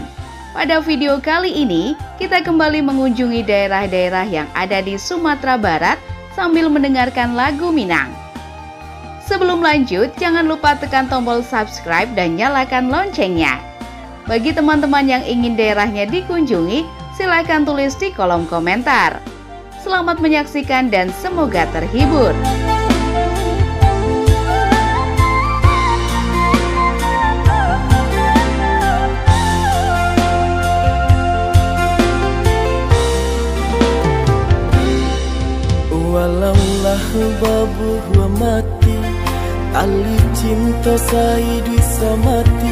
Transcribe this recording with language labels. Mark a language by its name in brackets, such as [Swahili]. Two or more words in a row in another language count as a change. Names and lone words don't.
[Indonesian] Pada video kali ini, kita kembali mengunjungi daerah-daerah yang ada di Sumatera Barat sambil mendengarkan lagu Minang. Sebelum lanjut, jangan lupa tekan tombol subscribe dan nyalakan loncengnya. Bagi teman-teman yang ingin daerahnya dikunjungi, silakan tulis di kolom komentar. Selamat menyaksikan dan semoga terhibur. [Minangkabau] Walaulah babu wa mati, tali cinta sai bisa mati.